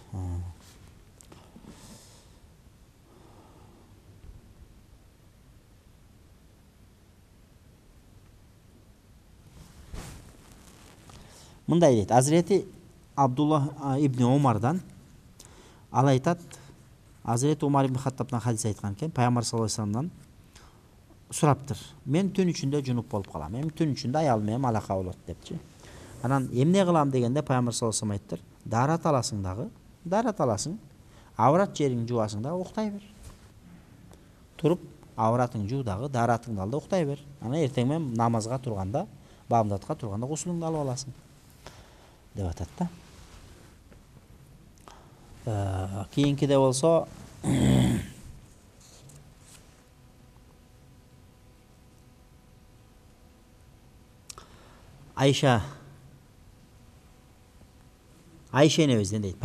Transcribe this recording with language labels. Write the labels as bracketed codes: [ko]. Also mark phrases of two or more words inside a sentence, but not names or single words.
[ky] Мындай дейт, Hazreti Abdullah ibn Омардан ал айтат, Hazreti Umar ibn Хаттабтан хадис айткан экен, пайгамбар [ar] صلى الله عليه وسلم [ky] сураптыр. Мен түн ичинде жунуп болуп калам. Мен түн ичинде аялым менен алака болот депчи. Анан эмне кылам дегенде пайгамбар [ar] صلى الله عليه وسلم [ky] айттыр, дарат аласың дагы, дарат аласың, аврат жериңди жуасың да уктай бер. Туруп авратың жуу дагы, даратыңды ал да уктай бер. Анан эртең менен намазга турганда, бамдатка турганда гусулуңду алып аласың деп атат да. Кийинкиде болсо Айша энебизден дейт.